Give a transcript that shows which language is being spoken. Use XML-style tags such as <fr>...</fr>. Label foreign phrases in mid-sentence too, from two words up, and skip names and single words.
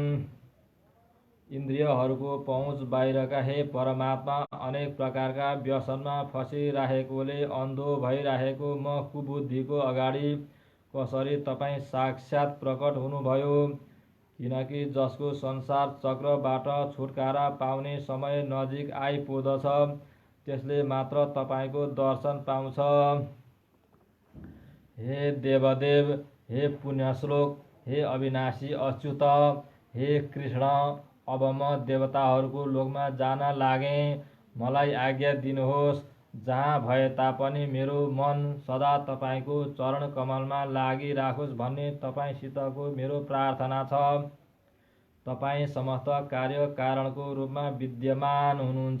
<ne>इन्द्रियहरूको पहुँच बाहिरका हे परमात्मा, अनेक प्रकारका व्यसनमा फसिराखेकोले अन्धो भइराखेको म कुबुद्धिको अगाडि कसरी तपाईँ साक्षात् प्रकट हुनुभयो? किनकि जसको संसार चक्रबाट छुटकारा पाउने समय नजिक आइपुग्दछ त्यसले मात्र तपाईँको दर्शन पाउँछ। हे देवदेव, हे पुण्यश्लोक, हे अविनाशी अच्युत, हे कृष्ण, अब म देवताहरूको लोकमा जान लागेँ। मलाई आज्ञा दिनुहोस्। जहाँ भए तापनि मेरो मन सदा तपाईँको चरण कमलमा लागिराखोस् भन्ने तपाईँसितको मेरो प्रार्थना छ। तपाईँ समस्त कार्य कारणको रूपमा विद्यमान हुनुहुन्छ।</ne>